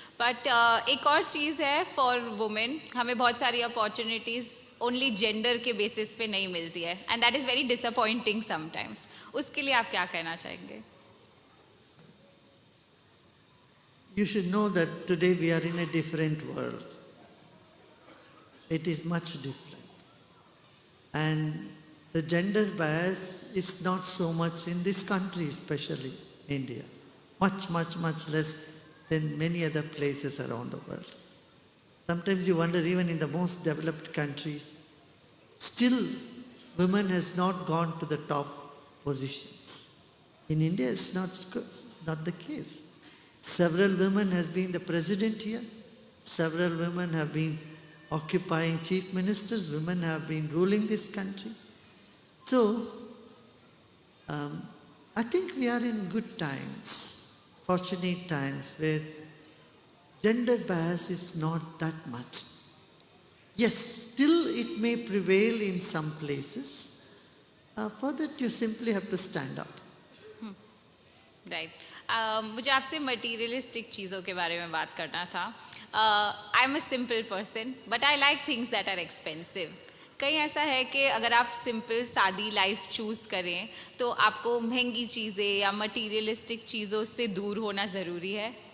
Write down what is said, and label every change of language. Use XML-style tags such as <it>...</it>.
<hi>But एक और चीज़ है</hi> <en>for women,</en> <hi>हमें बहुत सारी अपॉर्चुनिटीज ओनली जेंडर के बेसिस पे नहीं मिलती है,</hi> <en>And that is very disappointing sometimes.</en> <hi>उसके लिए आप क्या कहना चाहेंगे?</hi> <en>You should know that today we are in a different world. It is much different. And the gender bias is not so much in this country, especially India. Much, much, much less than many other places around the world. Sometimes you wonder, even in the most developed countries, still women has not gone to the top positions. In India, it's not the case. Several women has been the president here. Several women have been occupying chief ministers. Women have been ruling this country. So, I think we are in good times, fortunate times, where gender bias is not that much. Yes, still it may prevail in some places. For that you simply have to stand up. Right.</en> <hi>मुझे आपसे materialistic चीज़ों के बारे में बात करना था.</hi> <en>I am a simple person but I like things that are expensive.</en> <hi>कहीं ऐसा है कि अगर आप सिंपल सादी लाइफ चूज़ करें तो आपको महंगी चीज़ें या मटीरियलिस्टिक चीज़ों से दूर होना ज़रूरी है?</hi>